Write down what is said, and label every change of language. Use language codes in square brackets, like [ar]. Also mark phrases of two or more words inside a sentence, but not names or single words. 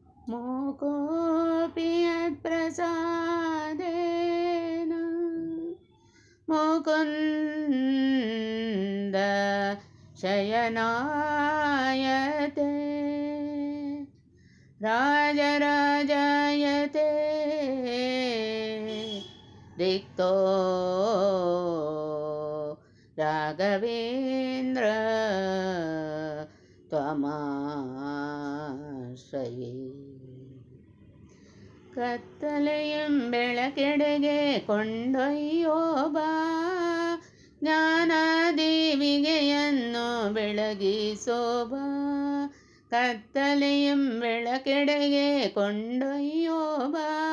[sa] मूकोऽपि यत्प्रसादेन मुकुन्द शयनायते राजराजायते रिक्तो राघवेन्द्र त्वमाश्रये [kn] ಕತ್ತಲೆಯಂ ಬೆಳಕೆಡೆಗೆ ಕೊಂಡೊಯ್ಯೋ ಬಾ ಜ್ಞಾನದೀವಿಗೆಯನ್ನು ಬೆಳಗಿಸೋ ಬಾ ಕತ್ತಲೆಯಂ ಬೆಳಕೆಡೆಗೆ ಕೊಂಡೊಯ್ಯೋ ಬಾ